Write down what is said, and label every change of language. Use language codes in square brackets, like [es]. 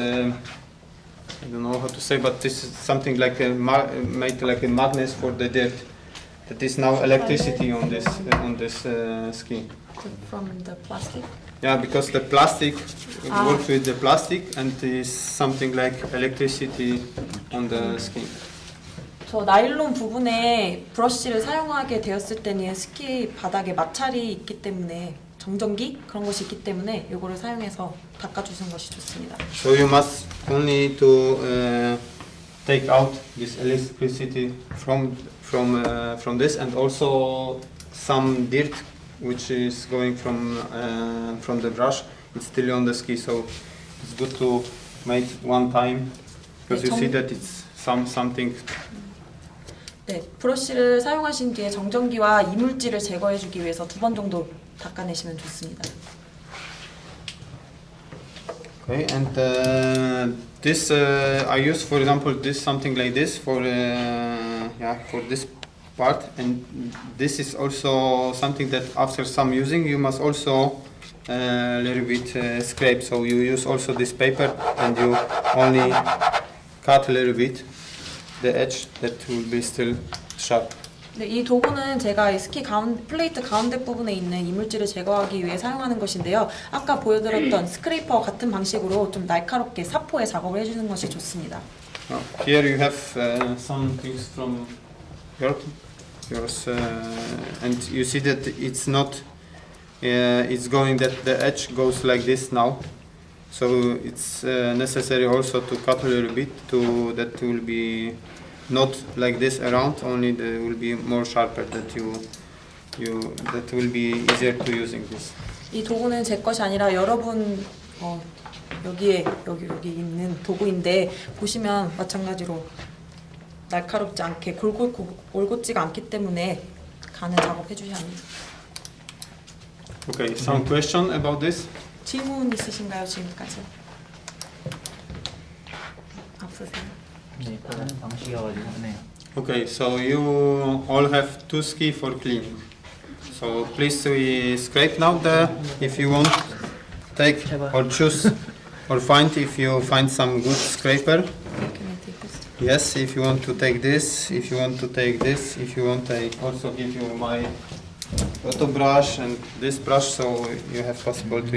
[en] I don't know how to say, but this is something like made like a magnet for the dirt. That is now electricity on this ski. From the plastic. Yeah, because the plastic works with the plastic, and is something like electricity on the ski. [ko] 저 나일론 부분에 브러쉬를 사용하게 되었을 때는 스키 바닥에 마찰이 있기 때문에 정전기 그런 것이 있기 때문에 이거를 사용해서 닦아주는 것이 좋습니다. [en] So you must only to take out this electricity from this, and also some dirt which is going from the brush. It's still on the ski, so it's good to make one time because you see that it's something. 네, 브러쉬를 사용하신 뒤에 정전기와 이물질을 제거해주기 위해서 2번 정도 닦아내시면 좋습니다. Okay, and this I use, for example, this something like this for for this part, and this is also something that after some using you must also a little bit scrape. So you use also this paper, and you only cut a little bit the edge that will be still sharp. [ko] 네, 이 도구는 제가 이 스키 플레이트 가운데 부분에 있는 이물질을 제거하기 위해 사용하는 것인데요. 아까 보여드렸던 스크레이퍼 같은 방식으로 좀 날카롭게 사포에 작업을 해주는 것이 좋습니다. [en] Here you have some things from yours, and you see that it's not. It's going that the edge goes like this now, so it's necessary also to cut a little bit to that will be. Not like this around, only there will be more sharper that that will be easier to using this. [ko] 이 도구는 제 것이 아니라 여러분 여기 있는 도구인데 보시면 마찬가지로 날카롭지 않게 올곧지가 않기 때문에 가는 작업해 주셔야 합니다. [en] Okay, some question about this? [ko] 질문 있으신가요 지금까지? 없으세요? 네, 다른 방식이어가지고 네. [en] Okay, so you all have 2 ski for cleaning. So please we scrape now if you want, take or choose or find if you find some good scraper. Can I take this? Yes, if you want to take this, if you want to take this, if you want I also give you my auto brush and this brush, so you have possible to